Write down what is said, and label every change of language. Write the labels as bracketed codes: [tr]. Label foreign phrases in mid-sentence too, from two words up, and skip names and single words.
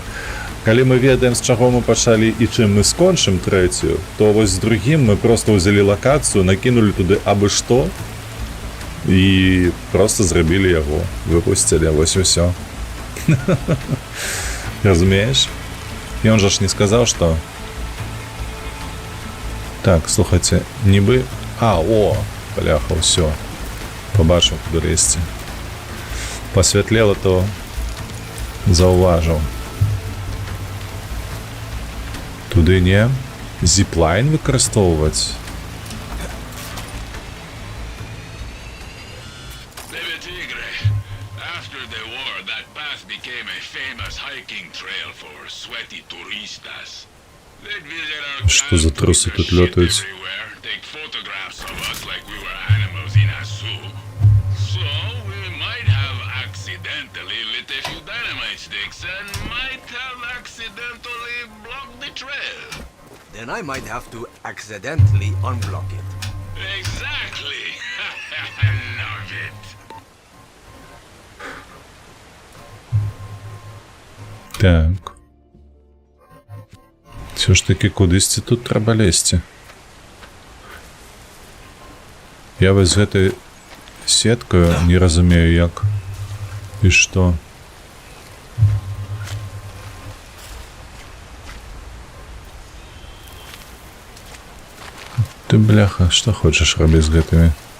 [be] Калі мы ведаем, з чаго мы пачалі і чым мы скончым трэцюю, то вось з другім мы просто ўзялі лакацыю, накінулі туды абы што і просто зрабілі яго, выпусцілі, вось і ўсё. Разумееш? Ён жа ж не сказаў, што... Так, слухайце, нібы... А, о, бляха, ўсё. [uk] Побачив, куди лізти. Посвітліло, то зауважив. Туди не. Зіплайн використовувати. [en] After the war, that path became a famous hiking trail for sweaty turistas. They'd visit our [uk] Що за труси тут льотають? [en] everywhere, take photographs of us like we were animals in a zoo. So we might have accidentally lit a few dynamite sticks and might have accidentally blocked the trail. Then I might have to accidentally unblock it. Exactly. Love it. [uk] Так. Все ж таки кудись тут треба лізти. [be] Я вось з гэтай сеткою не разумею як і што. Ты, бляха, што хочаш рабіць з гэтымі?